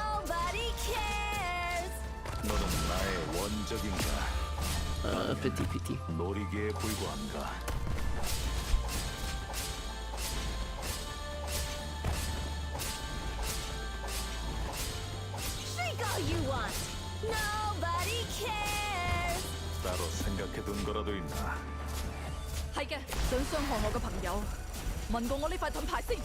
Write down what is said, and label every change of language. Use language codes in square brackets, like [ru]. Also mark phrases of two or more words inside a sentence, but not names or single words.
[en] Pity. You want. Nobody cares. [ko] 따로 생각해둔 거라도 있나? [yue] 係嘅，想傷害我嘅朋友，問過我呢塊盾牌先。